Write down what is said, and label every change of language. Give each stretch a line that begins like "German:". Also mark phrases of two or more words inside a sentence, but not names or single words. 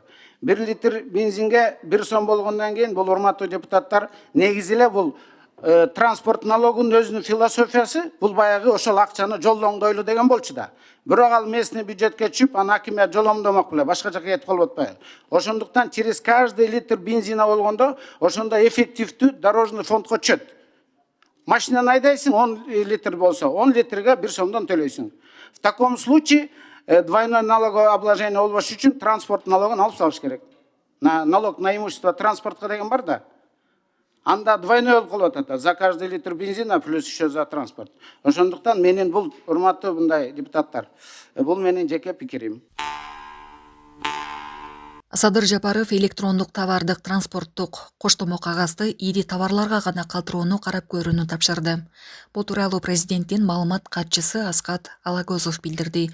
Kyrgyz: 1 литр бензинге 1 сом болгондон кийин бул урматтуу депутаттар негизи эле бул транспорт налогунун өзүнүн философиясы бул баягы ошол акчаны жолдоңдойлу деген болчу да. Бирок ал местный бюджетке түшүп, аны акимият жоломдомок беле, башка жака кетип калып атпайбы? Ошондуктан
Russian: через каждый литр бензина
Kyrgyz: болгондо ошондо эффективдүү дорожный фондко түшөт. Машинаны айдайсың, 10 литр болсо, 10 литрге 1 сомдон төлөйсүң.
Russian: В таком случае двойное налоговое обложение
Kyrgyz: болбош үчүн транспорт налогун алып салыш керек.
Russian: Налог на имущество
Kyrgyz: транспортка деген бар да. Анда двойной болуп калып атат.
Russian: За каждый литр бензина плюс еще за транспорт.
Kyrgyz: Ошондуктан менин бул урматтуу мындай депутаттар, бул менин жеке пикирим. Садыр Жапаров электрондук товардык транспорттук коштомо кагазды ири товарларга гана калтырууну карап көрүүнү тапшырды. Бул тууралуу президенттин маалымат катчысы Аскат Алагозов билдирди.